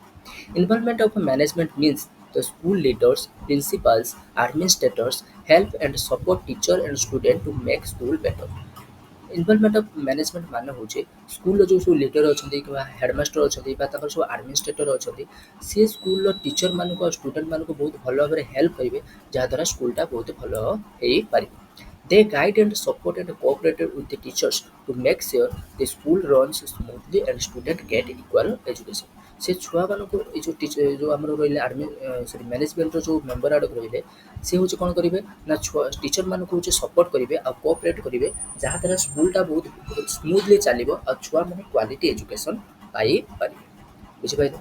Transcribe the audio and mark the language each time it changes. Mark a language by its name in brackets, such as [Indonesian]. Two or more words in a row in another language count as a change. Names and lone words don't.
[English] Involvement of management means the school leaders, principals, administrators help and support teacher and student to make school better. Involvement of management [Odia] ମାନେ ହେଉଛି ସ୍କୁଲର ଯେଉଁ ସବୁ ଲିଡର ଅଛନ୍ତି କିମ୍ବା ହେଡ଼ମାଷ୍ଟର ଅଛନ୍ତି ବା ତାଙ୍କର ସବୁ ଆଡମିନିଷ୍ଟ୍ରେଟର ଅଛନ୍ତି, ସେ ସ୍କୁଲର ଟିଚରମାନଙ୍କୁ ଆଉ ଷ୍ଟୁଡେଣ୍ଟମାନଙ୍କୁ ବହୁତ ଭଲ ଭାବରେ ହେଲ୍ପ କରିବେ, ଯାହାଦ୍ୱାରା ସ୍କୁଲଟା ବହୁତ ଭଲ ହେଇପାରିବ। [English] They guide and support and cooperate with the teachers to make sure the school runs smoothly and students get equal education. [Odia] ସେ ଛୁଆମାନଙ୍କୁ ଏଇ ଯେଉଁ ଆମର ରହିଲେ ମ୍ୟାନେଜମେଣ୍ଟର ଯେଉଁ ମେମ୍ବର ଆଡ଼କୁ ରହିଲେ, ସେ ହେଉଛି କ'ଣ କରିବେ ନା ଟିଚରମାନଙ୍କୁ ହେଉଛି ସପୋର୍ଟ କରିବେ ଆଉ କୋଅପରେଟ୍ କରିବେ, ଯାହାଦ୍ୱାରା ସ୍କୁଲଟା ବହୁତ ସ୍ମୁଥଲି ଚାଲିବ ଆଉ ଛୁଆମାନେ [English] quality education [Odia] ପାଇପାରିବେ। ବୁଝିପାରିଲେ?